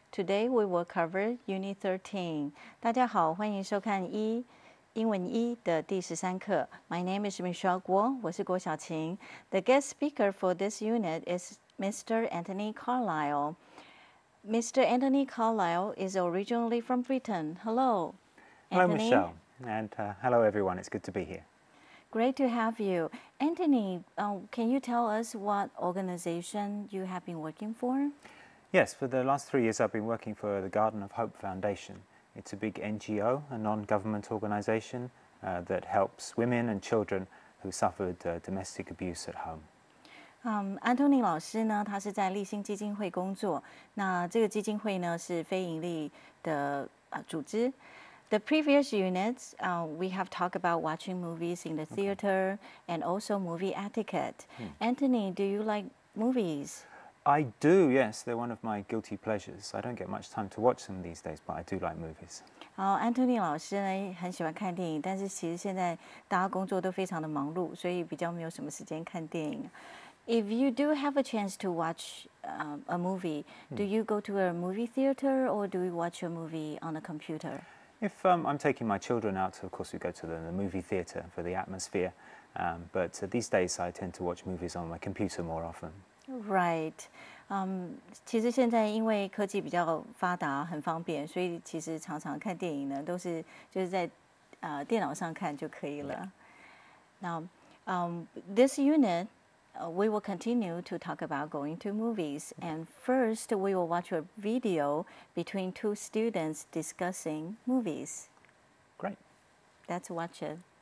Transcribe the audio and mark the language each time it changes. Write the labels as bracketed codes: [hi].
[en] Today we will cover Unit 13. [zh] 大家好，欢迎收看英文1的第13课。 [en] My name is Michelle 郭，我是郭晓晴。 The guest speaker for this unit is Mr. Anthony Carlisle. Mr. Anthony Carlisle is originally from Britain. Hello, Anthony. Hello, Michelle, and hello everyone. It's good to be here. Great to have you. Anthony, can you tell us what organization you have been working for? Yes, for the last 3 years I've been working for the Garden of Hope Foundation. It's a big NGO, a non-government organization that helps women and children who suffered domestic abuse at home. [zh] 安东尼老师呢，他是在立新基金会工作。那这个基金会呢是非营利的组织。 [en] The previous units, we have talked about watching movies in the theater and also movie etiquette. Anthony, do you like movies? I do, yes. They're one of my guilty pleasures. I don't get much time to watch them these days, but I do like movies. [zh] Anthony 老师呢很喜欢看电影，但是其实现在大家工作都非常的忙碌，所以比较没有什么时间看电影。 [en] If you do have a chance to watch a movie, do you go to a movie theater or do you watch a movie on a computer? If I'm taking my children out, of course we go to the movie theatre for the atmosphere. But these days I tend to watch movies on my computer more often. Right. [zh] 其实现在因为科技比较发达，很方便，所以其实常常看电影呢，都是就是在电脑上看就可以了。 [en] Now, this unit, we will continue to talk about going to movies. And first, we will watch a video between two students discussing movies. Great. Let's watch it.